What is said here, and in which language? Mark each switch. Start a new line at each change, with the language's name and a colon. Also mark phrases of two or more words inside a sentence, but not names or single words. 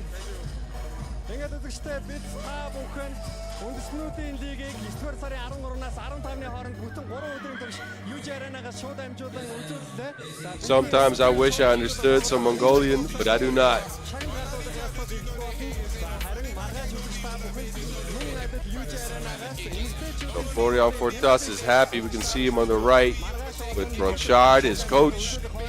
Mongolian: Ингээд үзэгчдээ бид та бүхэн үндэснүүдийн лигийг 9-р сарын 13-наас 15-ны хооронд бүтэн 3 өдрийн турш UJ Arena-гаас шууд амжуулан үзүүллээ.
English: Sometimes I wish I understood some Mongolian, but I do not. So Florian Fortas is happy. We can see him on the right with Bronchard, his coach.